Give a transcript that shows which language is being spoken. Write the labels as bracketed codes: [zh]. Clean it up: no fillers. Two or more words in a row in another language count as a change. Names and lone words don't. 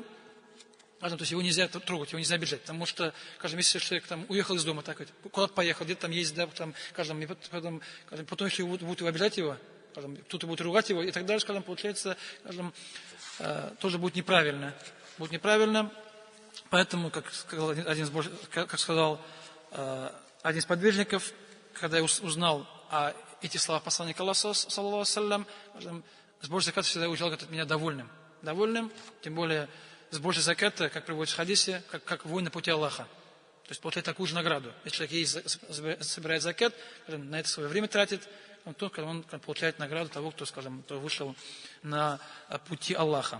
[ru] То есть его нельзя трогать, его нельзя обижать. Потому что, скажем, если человек там уехал из дома, так, куда-то поехал, где-то там ездит, да, там, скажем, потом если будут обижать его, скажем, кто-то будет ругать его и так далее, скажем, получается, скажем, тоже будет неправильно. Будет неправильно. Поэтому, как сказал один из подвижников, когда я узнал эти слова посланника Аллаха, [ar] صلى الله عليه وسلم, [ru] сбор заката всегда уезжал от меня довольным. Довольным, тем более сбор заката, как приводится в хадисе, как воин на пути Аллаха. То есть получает такую же награду. Если человек собирает закат, на это свое время тратит, он получает награду того, кто вышел на пути Аллаха.